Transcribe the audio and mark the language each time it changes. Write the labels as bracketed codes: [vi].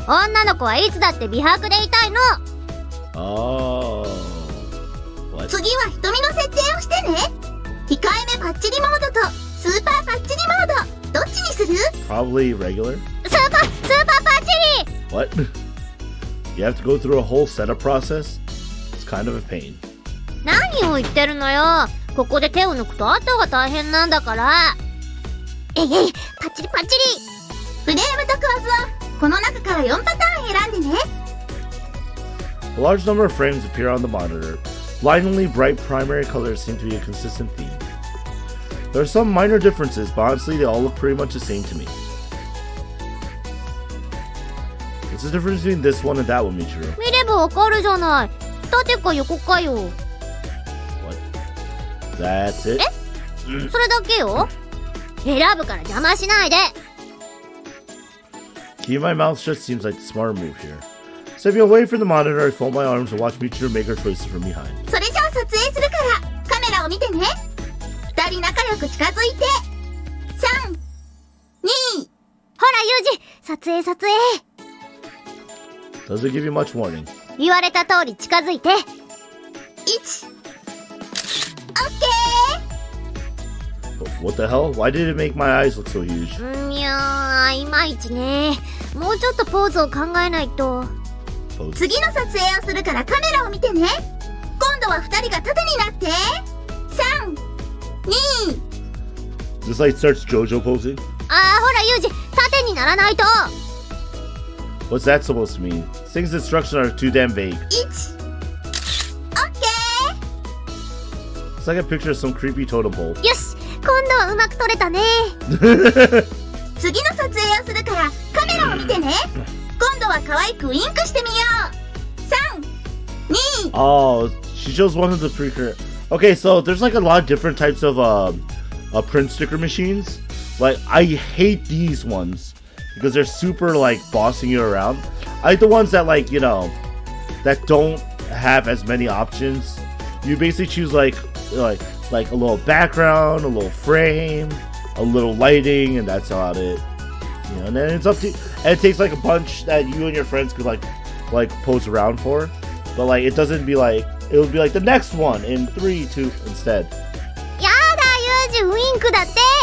[ja] 女の子はいつだって美白でいたいの。 [en] Oh. What? [ja] 次は瞳の設定をしてね。控えめパッチリモードとスーパーパッチリモード、どっちにする？ [en] Probably regular. [ja] スーパーパッチリ。 [en] What? You have to go through a whole setup process? It's kind of a pain. [ja] 何を言ってるのよ。ここで手を抜くと後が大変なんだから。パッチリパッチリ。フレームと構図はこの中から4パターン選んでね。 [en] A large number of frames appear on the monitor. Blindingly bright primary colors seem to be a consistent theme. There are some minor differences, but honestly they all look pretty much the same to me. What's the difference between this one and that one, Michiru? [ja] 見ればわかるじゃない。縦か横かよ。 [en] What? That's it? [ja] それだけよ。選ぶから邪魔しないで。 [en] Keeping my mouth shut seems like the smarter move here. Stepping away from the monitor, I fold my arms and watch Michiru make her choices from behind. [ja] それじゃあ撮影するからカメラを見てね。 2人仲良く近づいて。3、2。ほらユージ、撮影。 [en] Doesn't give you much warning. [ja] 言われた通り近づいて。 1。オッケー。 [en] What the hell? Why did it make my eyes look so huge? [ja] いやー、いまいちね。もうちょっとポーズを考えないと。次の撮影をするからカメラを見てね。今度は2人が縦になって。 3、2。 [en] This like starts JoJo posing? [ja] ほらユージ、縦にならないと。 [en] What's that supposed to mean? This thing's instructions are too damn vague. [ja] 1。 オッケー。 [en] It's like a picture of some creepy totem pole. [ja] よし、今度はうまく撮れたね。次の撮影をするからカメラを見てね。今度は可愛くウインクしてみよう。 3、2。 [en] Oh, she chose one of the pre-current. Okay, so there's like a lot of different types of print sticker machines. Like, I hate these ones because they're super like bossing you around. I like the ones that like, you know, that don't have as many options. You basically choose like a little background, a little frame, a little lighting, and that's about it. You know, and then it's up to you. And it takes like a bunch that you and your friends could like pose around for. But like it doesn't be like, it would be like the next one in 3, 2 instead. [ja] やだユージ、ウインクだって。